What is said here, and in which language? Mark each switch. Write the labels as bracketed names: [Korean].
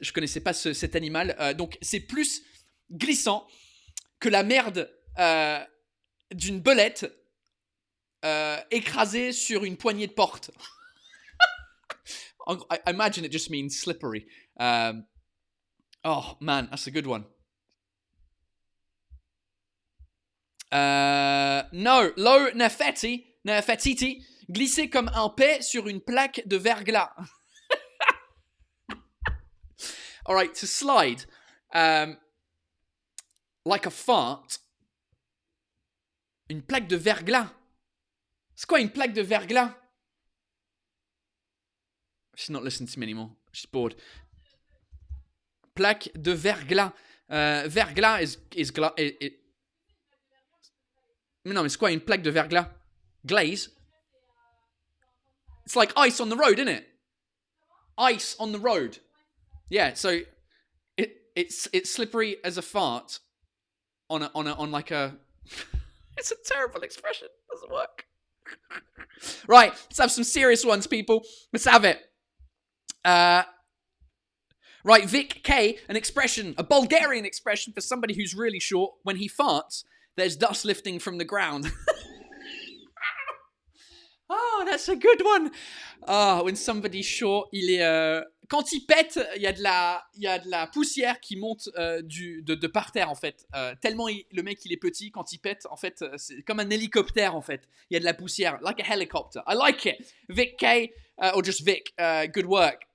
[French] Je connaissais pas cet animal. Donc, c'est plus glissant que la merde d'une belette écrasée sur une poignée de porte. [English] I imagine it just means slippery. Oh, man, that's a good one. [French] No, lo nefetiti, glisser comme un paix sur une plaque de verglas. [English] All right, to slide like a fart. [French] Une plaque de verglas. C'est quoi une plaque de verglas? [English] She's not listening to me anymore. She's bored. Plaque de verglas. [French] Verglas is Mais non, mais c'est quoi une plaque de verglas? [English] Glaze? It's like ice on the road, isn't it? Ice on the road. Yeah, so it's slippery as a fart on like a. It's a terrible expression. It doesn't work. Right, let's have some serious ones, people. Let's have it. Right, Vic K, a Bulgarian expression for somebody who's really short. When he farts, there's dust lifting from the ground. Oh, that's a good one. When somebody's short, [French] quand il pète, il y a de la poussière qui monte de par terre, en fait. Tellement le mec, il est petit, quand il pète, en fait, c'est comme un hélicoptère, en fait. Il y a de la poussière, [English] like a helicopter. I like it. Vic K, or just Vic, good work.